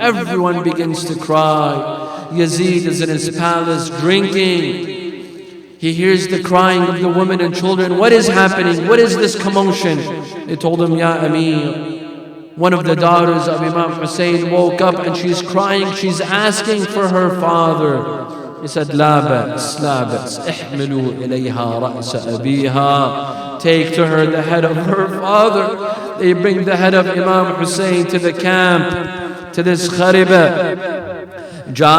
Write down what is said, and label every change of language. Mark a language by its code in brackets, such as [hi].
[en] Everyone begins to cry. Yazid is in his palace drinking. He hears the crying of the women and children. What is happening? What is this commotion? They told him, Ya Amir, one of the daughters of Imam Hussein woke up and she's crying. She's asking for her father. He said, [ar] لا بأس احملوا إليها رأس أبيها. [en] Take to her the head of her father. They bring the head of Imam Hussein to the camp, to this khariba.